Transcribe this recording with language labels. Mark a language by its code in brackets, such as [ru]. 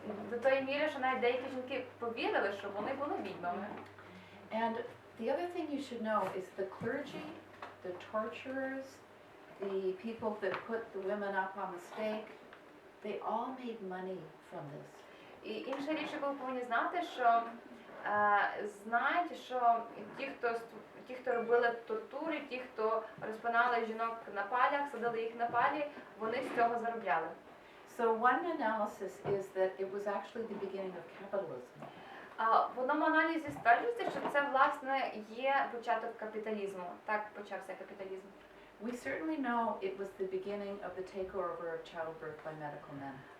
[uk] До тої міри, що навіть деякі жінки повірили, що вони були відьмами. [en] And the other thing you should know is the clergy, the torturers, the people that put the women up on the stake, they all made money from this. [uk] І інша річ, яку ви повинні знати, що знають, що ті, хто робили тортури, ті, хто розпинали жінок на палях, садили їх на палі, вони з цього заробляли. [en] So one analysis is that it was actually the beginning of capitalism. [uk] В одному аналізі стверджується, що це, власне, є початок капіталізму. Так почався капіталізм. [en] We certainly know it was the beginning of the takeover of childbirth by medical men.